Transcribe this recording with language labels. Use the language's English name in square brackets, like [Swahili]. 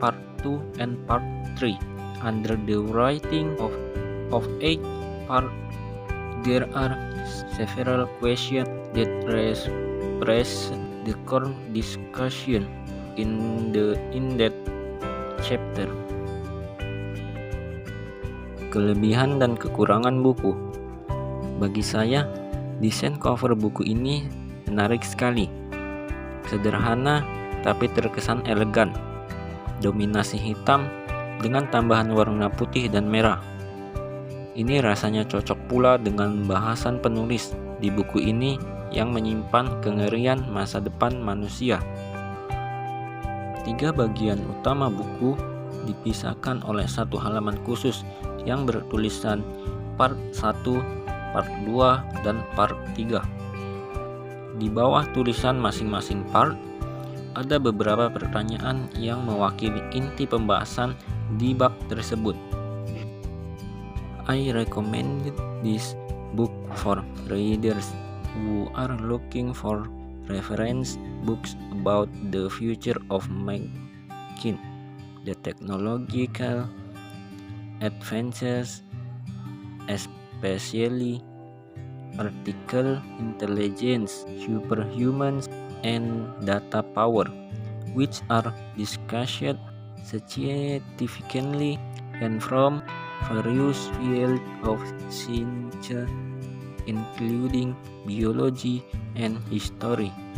[English] Part 2 and Part 3. Under the writing of each part, there are several questions that press the core discussion in that chapter. [Indonesian] Kelebihan dan kekurangan buku. Bagi saya, desain cover buku ini menarik sekali. Sederhana tapi terkesan elegan. Dominasi hitam dengan tambahan warna putih dan merah. Ini rasanya cocok pula dengan bahasan penulis di buku ini yang menyimpan kengerian masa depan manusia. 3 bagian utama buku dipisahkan oleh satu halaman khusus yang bertulisan Part 1, Part 2, dan Part 3. Di bawah tulisan masing-masing part, ada beberapa pertanyaan yang mewakili inti pembahasan di bab tersebut. [English] I recommend this book for readers who are looking for reference books about the future of making, the technological advances, especially artificial intelligence, superhumans, and data power, which are discussed scientifically and from various fields of science, including biology and history.